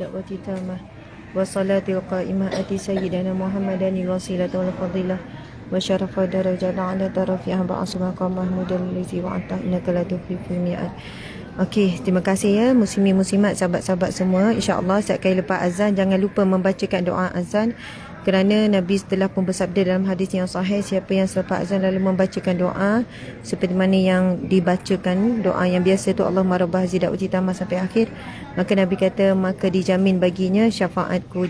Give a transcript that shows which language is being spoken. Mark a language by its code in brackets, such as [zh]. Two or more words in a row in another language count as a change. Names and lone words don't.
[ar] دعوة التامة والصلاة القائمة آت سيدنا محمدا الوسيلة والفضيلة والشرف الدرجة العالية الرفيعة وابعثه محمودا الذي وعدته إنك لا تخلف الميعاد. [ms] Okey, terima kasih ya muslimin muslimat, sahabat-sahabat semua. InsyaAllah setiap kali lepas azan jangan lupa membacakan doa azan, kerana Nabi telah pun bersabda dalam hadis yang sahih, siapa yang selepas azan lalu membacakan doa seperti mana yang dibacakan doa yang biasa tu, [ar] اللهم رب هذه الدعوة التامة [ms] sampai akhir, maka Nabi kata maka dijamin baginya syafaatku.